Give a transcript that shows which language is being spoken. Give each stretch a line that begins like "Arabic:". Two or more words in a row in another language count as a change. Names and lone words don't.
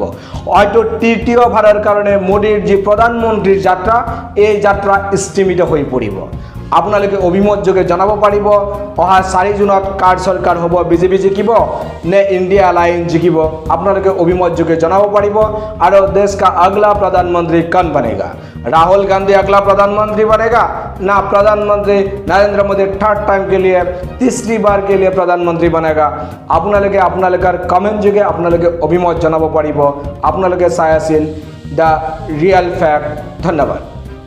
Assamese: হয়তো তৃতীয়বাৰৰ কাৰণে মোদীৰ যি প্ৰধানমন্ত্ৰীৰ যাত্ৰা এই যাত্ৰা স্থিমিত হৈ পৰিব। আপোনালোকে অভিমত যোগে জনাব পাৰিব অহা 4 জুনত কাৰ চৰকাৰ হ'ব, বিজেপি জিকিব নে ইণ্ডিয়া এলায়েন্স জিকিব? আপোনালোকে অভিমত যোগে জনাব পাৰিব। আৰু দেশ
Hindi: का अगला प्रधानमंत्री कौन बनेगा? राहुल गांधी अगला प्रधानमंत्री बनेगा ना प्रधानमंत्री नरेंद्र मोदी
English: third time
Hindi: के लिए तीसरी बार के लिए प्रधानमंत्री बनेगा?
Assamese: আপোনালোকে আপোনালোকৰ কমেন্ট যোগে আপোনালোকে অভিমত জনাব পাৰিব। আপোনালোকে চাই আছিল দ্য ৰিয়েল ফ্যাক্ট। ধন্যবাদ।